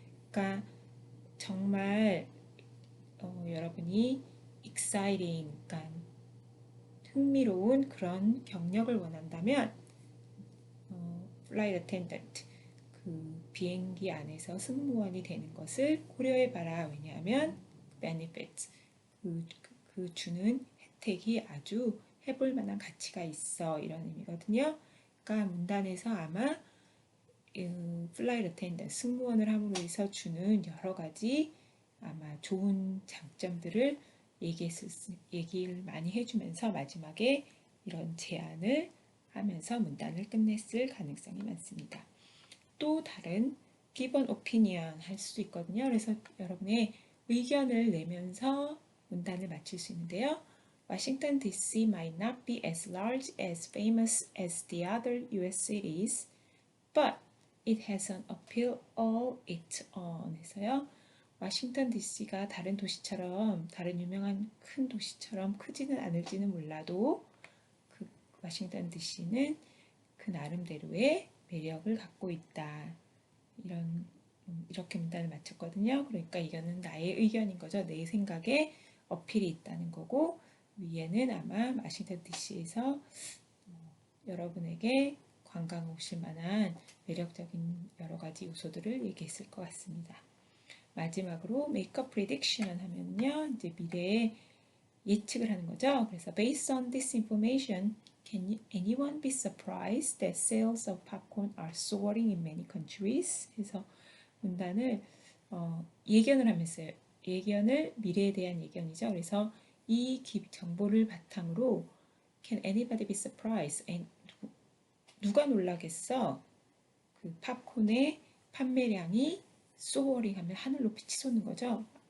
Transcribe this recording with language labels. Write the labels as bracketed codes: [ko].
[ko] 그러니까 정말 여러분이 exciting, 그러니까 흥미로운 그런 경력을 원한다면 flight attendant, 그 비행기 안에서 승무원이 되는 것을 고려해봐라. 왜냐하면 benefits, 그 주는 혜택이 아주 해볼 만한 가치가 있어, 이런 의미거든요. 그러니까 문단에서 아마 flight attendant, 승무원을 함으로 해서 주는 여러 가지 아마 좋은 장점들을 얘기를 많이 해주면서 마지막에 이런 제안을 하면서 문단을 끝냈을 가능성이 많습니다. 또 다른 [en] give an opinion [ko] 할 수도 있거든요. 그래서 여러분의 의견을 내면서 문단을 마칠 수 있는데요. [en] Washington DC might not be as large as famous as the other US cities, but it has an appeal all its own. [ko] 해서요, 워싱턴 DC가 다른 도시처럼, 다른 유명한 큰 도시처럼 크지는 않을지는 몰라도 그 워싱턴 DC는 그 나름대로의 매력을 갖고 있다. 이렇게 문단을 마쳤거든요. 그러니까 이거는 나의 의견인 거죠. 내 생각에 어필이 있다는 거고, 위에는 아마 워싱턴 DC에서 여러분에게 관광 오실 만한 매력적인 여러 가지 요소들을 얘기했을 것 같습니다. 마지막으로 [en] make a prediction [ko] 하면요, 이제 미래에 예측을 하는 거죠. [en] 그래서 based on this information, can anyone be surprised that sales of popcorn are soaring in many countries? [ko] 그래서 문단을 예견을 하면서요. 예견을 미래에 대한 예견이죠. 그래서 이 정보를 바탕으로 [en] can anybody be surprised? [ko] 누가 놀라겠어? 그 팝콘의 판매량이 soaring 하면 하늘 높이 치솟는 거죠.